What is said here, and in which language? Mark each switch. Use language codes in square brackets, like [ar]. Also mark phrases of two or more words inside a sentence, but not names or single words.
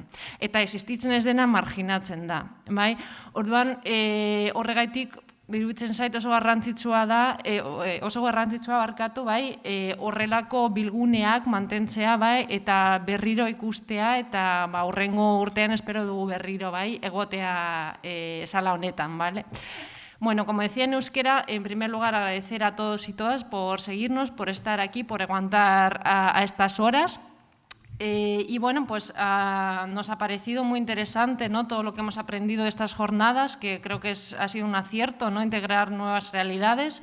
[eu] Eta existitzen ez dena marginatzen da, bai. Orduan, horregaitik iruditzen zait oso garrantzitsua da, horrelako bilguneak mantentzea eta berriro ikustea eta hurrengo urtean espero dugu berriro egotea sala honetan, bale? [es] Bueno, como decía en euskera, en primer lugar agradecer a todos y todas por seguirnos, por estar aquí, por aguantar a estas horas. Y bueno, pues nos ha parecido muy interesante, ¿no?, todo lo que hemos aprendido de estas jornadas, que creo que ha sido un acierto, ¿no?, integrar nuevas realidades.